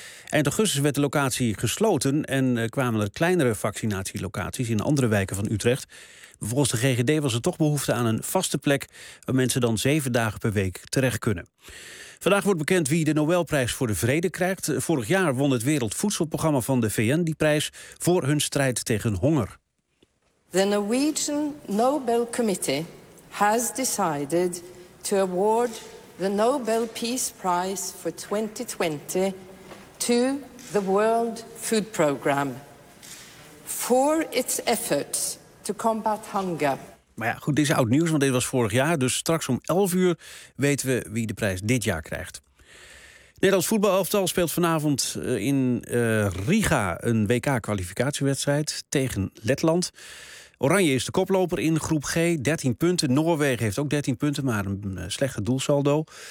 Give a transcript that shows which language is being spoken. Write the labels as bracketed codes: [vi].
[nl] Eind augustus werd de locatie gesloten en kwamen er kleinere vaccinatielocaties in andere wijken van Utrecht. Volgens de GGD was er toch behoefte aan een vaste plek waar mensen dan 7 dagen per week terecht kunnen. Vandaag wordt bekend wie de Nobelprijs voor de Vrede krijgt. Vorig jaar won het Wereldvoedselprogramma van de VN die prijs voor hun strijd tegen honger. [en] The Norwegian Nobel Committee has decided to award the Nobel Peace Prize for 2020 to the World Food Program for its efforts to combat hunger. [nl] Maar ja, goed, dit is oud nieuws, want dit was vorig jaar. Dus straks om 11 uur weten we wie de prijs dit jaar krijgt. Nederlands voetbalelftal speelt vanavond in Riga een WK-kwalificatiewedstrijd tegen Letland. Oranje is de koploper in groep G, 13 punten. Noorwegen heeft ook 13 punten, maar een slechte doelsaldo.